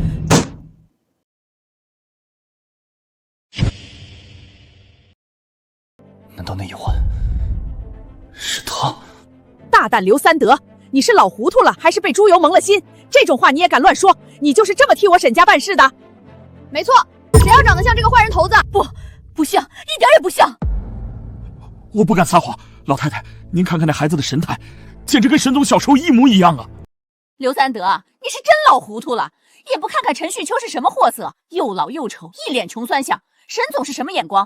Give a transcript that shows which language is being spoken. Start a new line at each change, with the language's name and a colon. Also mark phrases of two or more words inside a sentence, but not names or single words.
Chinese: 難道那一晚是他？大膽劉三德，你是老糊塗了，還是被豬油蒙了心？這種話你也敢亂說？你就是這麼替我沈家辦事的？沒錯，誰要長得像這個壞人頭子？不像，一點也不像。我不敢撒謊，老太太，您看看那孩子的神態，簡直跟沈總小時候一模一樣啊！劉三德，你是真老糊塗了，也不看看陳旭秋是什麼貨色，又老又醜，一臉窮酸相。沈總是什麼眼光？